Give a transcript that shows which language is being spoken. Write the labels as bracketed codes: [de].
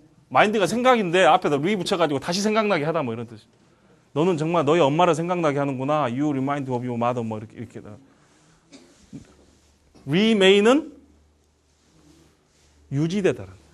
[ko] mind가 생각인데 앞에다 re 붙여가지고 다시 생각나게 하다 뭐 이런 뜻이. 너는 정말 너희 엄마를 생각나게 하는구나. [en] You remind of your mother [ko] 뭐 이렇게. remain은 유지되다는.